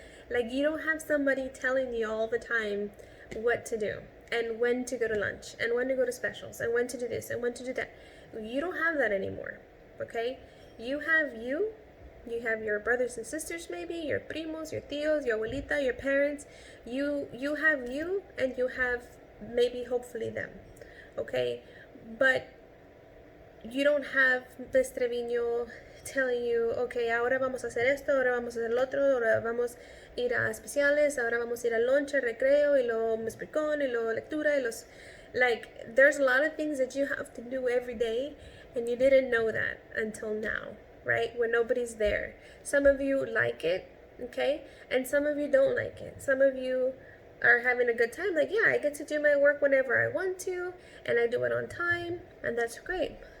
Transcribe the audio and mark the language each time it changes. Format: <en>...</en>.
<en>Like, you don't have somebody telling you all the time what to do and when to go to lunch and when to go to specials and when to do this and when to do that. You don't have that anymore, okay? You have you have your brothers and sisters, maybe your primos, your tios, your abuelita, your parents. You have you, and you have maybe hopefully them, okay? But you don't have Miss Treviño telling you, okay,</en> <es>ahora vamos a hacer esto, ahora vamos a hacer lo otro, ahora vamos a ir a especiales, ahora vamos a ir al lunch, recreo, y luego Miss Picón, y luego lectura, y los...</es> <en>Like, there's a lot of things that you have to do every day, and you didn't know that until now, right? When nobody's there. Some of you like it, okay? And some of you don't like it. Some of you are having a good time. Like, yeah, I get to do my work whenever I want to, and I do it on time, and that's great.</en>